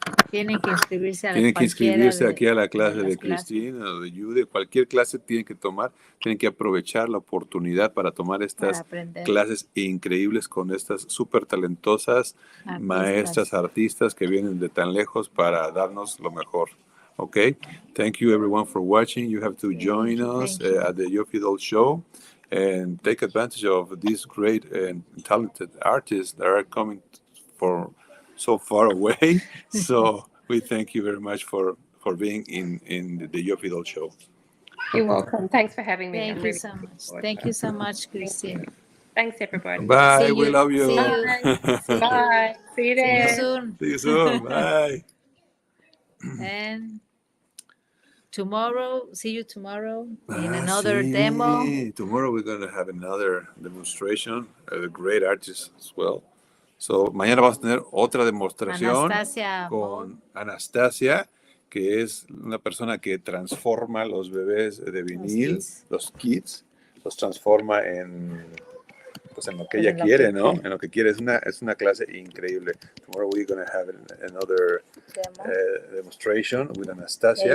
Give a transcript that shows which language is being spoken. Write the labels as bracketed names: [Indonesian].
[Spanish] Tienen que inscribirse aquí a la clase de Christine o de Judy. Cualquier clase tienen que tomar, tienen que aprovechar la oportunidad para tomar estas clases increíbles con estas súper talentosas maestras, artistas que vienen de tan lejos para darnos lo mejor. [English] Okay, thank you everyone for watching. You have to join us at the Yopi Doll Show and take advantage of these great and talented artists that are coming from so far away. So we thank you very much for being in the Yopi Doll Show. You're welcome. Thanks for having me. Thank you so much. Thank you so much, Christine. Thanks, everybody. Bye. We love you. Bye. See you there. See you soon. Bye. And see you tomorrow in another demo. Tomorrow we're going to have another demonstration, a great artist as well. [Spanish] So, mañana vamos a tener otra demostración con Anastasia, que es una persona que transforma los bebés de vinil, los kits, los transforma en lo que ella quiere, ¿no? En lo que quiere. Es una clase increíble. [English] Tomorrow we're going to have another demonstration with Anastasia.